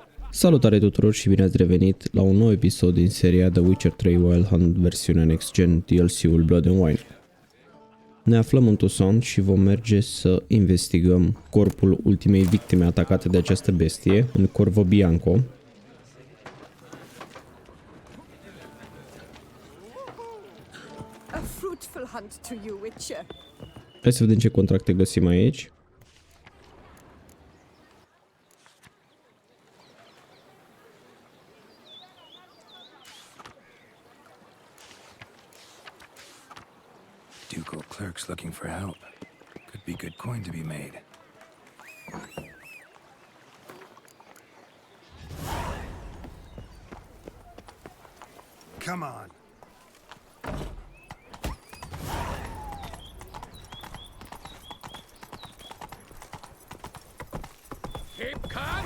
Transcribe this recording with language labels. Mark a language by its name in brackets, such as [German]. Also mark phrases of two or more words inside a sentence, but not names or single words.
[Romanian] Salutare tuturor și bine ați revenit la un nou episod din seria The Witcher 3 Wild Hunt versiunea [English] Next Gen, [Romanian] DLC-ul Blood and Wine. Ne aflăm în Toussaint și vom merge să investigăm corpul ultimei victime atacate de această bestie, în Corvo Bianco. [English] A fruitful hunt to you, Witcher. [Romanian] Hai să vedem ce contracte găsim aici. [English] Ducal clerks looking for help. Could be good coin to be made. Come on. Keep calm.